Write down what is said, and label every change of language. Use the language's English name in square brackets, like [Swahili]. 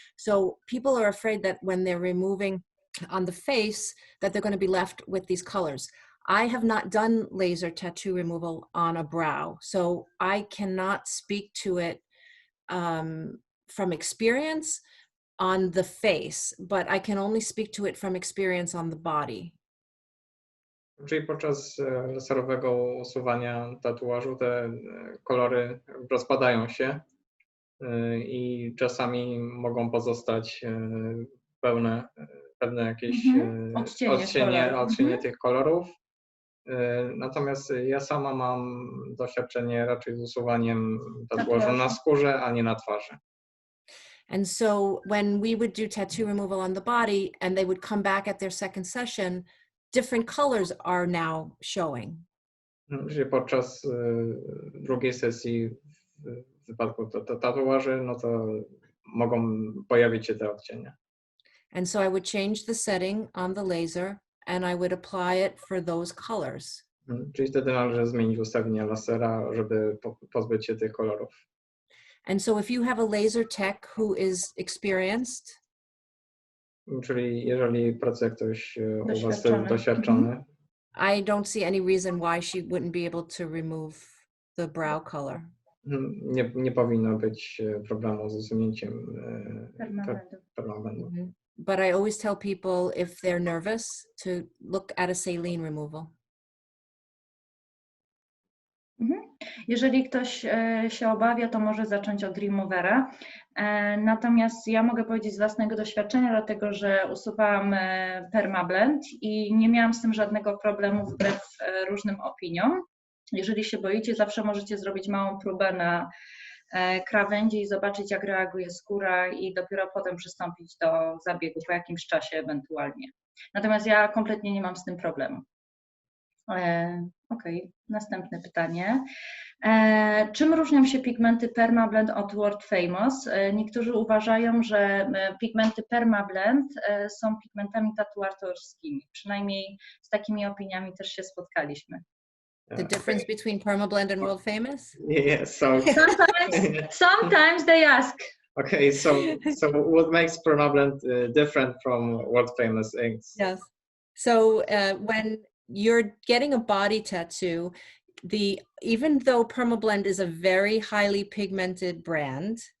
[English] So people are afraid that when they're removing on the face, that they're going to be left with these colors. I have not done laser tattoo removal on a brow, so I cannot speak to it from experience on the face, but I can only speak to it from experience on the body. [Polish] Czyli podczas laserowego usuwania tatuażu te kolory rozpadają się i czasami mogą pozostać pewne jakieś odcienie tych kolorów. Natomiast ja sama mam doświadczenie raczej z usuwaniem tatuażu na skórze, a nie na twarzy. [English] And so when we would do tattoo removal on the body and they would come back at their second session, different colors are now showing. [Polish] Czyli podczas drugiej sesji w wypadku tatuaży, no to mogą pojawić się te odcienie. [English] And so I would change the setting on the laser and I would apply it for those colors. [Polish] Czyli wtedy należy zmienić ustawienie lasera, żeby pozbyć się tych kolorów. [English] And so if you have a laser tech who is experienced, [Polish] czyli jeżeli pracuje ktoś u was doświadczony, [English] I don't see any reason why she wouldn't be able to remove the brow color. [Polish] Nie powinno być problemu z usunięciem permanentu. [English] But I always tell people if they're nervous to look at a saline removal. [Polish] Jeżeli ktoś się obawia, to może zacząć od removera. Natomiast ja mogę powiedzieć z własnego doświadczenia, dlatego że usuwałam Perma Blend i nie miałam z tym żadnego problemu wbrew różnym opiniom. Jeżeli się boicie, zawsze możecie zrobić małą próbę na krawędzi i zobaczyć, jak reaguje skóra i dopiero potem przystąpić do zabiegu po jakimś czasie ewentualnie. Natomiast ja kompletnie nie mam z tym problemu. Okej, następne pytanie. Czym różnią się pigmenty Perma Blend od World Famous? Niektórzy uważają, że pigmenty Perma Blend są pigmentami tatuatorskimi. Przynajmniej z takimi opiniami też się spotkaliśmy. [English] The difference between Perma Blend and World Famous? Yeah, so Sometimes they ask. okay, so what makes Perma Blend different from world famous inks? Yes. So when you're getting a body tattoo, even though Perma Blend is a very highly pigmented brand,